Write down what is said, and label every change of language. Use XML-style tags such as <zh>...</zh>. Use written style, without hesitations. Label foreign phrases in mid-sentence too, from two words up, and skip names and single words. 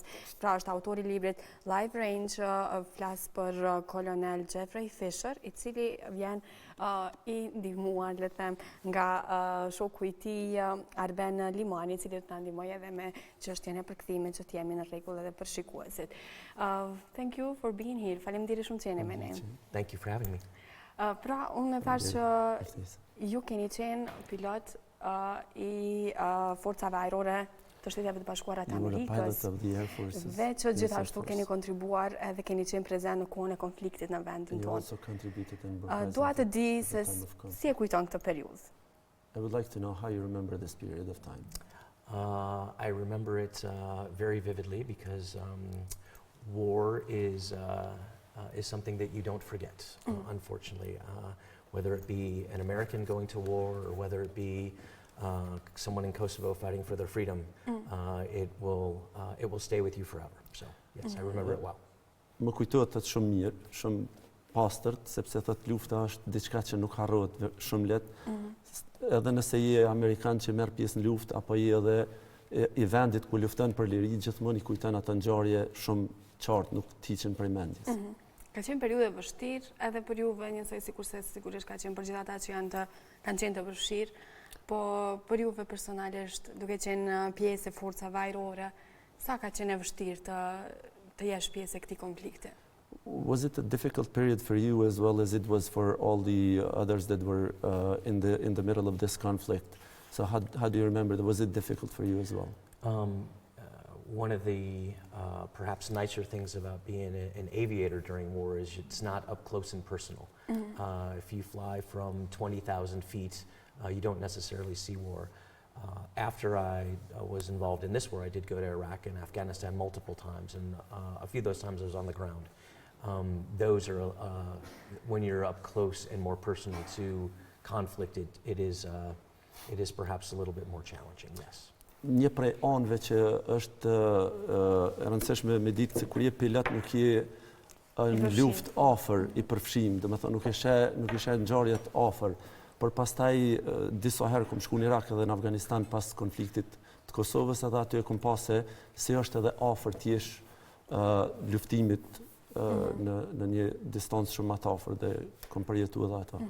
<sq>Pra është autori i librit Live Range, flas për kolonel Fischer, i cili vjen i ndihmuar, le të them, nga shoku i tij Arben Limani, i cili do të na ndihmojë edhe me çështjen e përkthimit, që të jemi në rregull edhe për shikuesit.</sq> <en>Thank you for being here.</en> <sq>Faleminderit shumë që jeni me ne.</sq> <en>Thank you for having me.</en> <sq>Pra, unë e thash që ju keni qenë pilot i forcave ajrore të Shteteve të Bashkuara të Amerikës, dhe që gjithashtu keni kontribuar edhe keni qenë prezent në kohën e konfliktit në vendin tonë. Dua të di se si e kujton këtë periudhë.</sq> <en>I would like to know how you remember this period of time. I remember it very vividly because war is something that you don't forget, unfortunately. Whether it be an American going to war or whether it be someone in Kosovo fighting for their freedom, it will stay with you forever. So yes, I remember it well.</en> <sq>Më kujtohet atë shumë mirë, shumë pastërt, sepse thotë lufta është diçka që nuk harrohet shumë lehtë. Edhe nëse je amerikan që merr pjesë në luftë apo je edhe i vendit ku lufton për liri, gjithmonë i kujton atë ngjarje shumë qartë, nuk hiqen prej mendjes. Ka qenë periudhë vështirë edhe për juve, njësoj sikurse sigurisht ka qenë për gjithë ata që kanë qenë të vështirë, po për juve personalisht, duke qenë pjesë e forcave ajrore, sa ka qenë e vështirë të jesh pjesë e këtij konflikti?</sq> <en>Was it a difficult period for you as well as it was for all the others that were in the middle of this conflict? So how do you remember that? Was it difficult for you as well? One of the perhaps nicer things about being an aviator during war is it's not up close and personal. If you fly from 20,000 feet, you don't necessarily see war. After I was involved in this war, I did go to Iraq and Afghanistan multiple times, and a few of those times I was on the ground. Those are, when you're up close and more personal to conflict, it is perhaps a little bit more challenging, yes.</en> <sq>Një prej anëve që është e rëndësishme me ditë se kur je pilot nuk je në luftë afër i përfshim, domethënë nuk ishe ngjarjet afër, por pastaj disa herë kom shku në Irak edhe në Afganistan pas konfliktit të Kosovës, edhe aty e kom pasë se është edhe afër të jesh luftimit në një distancë shumë më të afër dhe kom përjetuar edhe ato.</sq>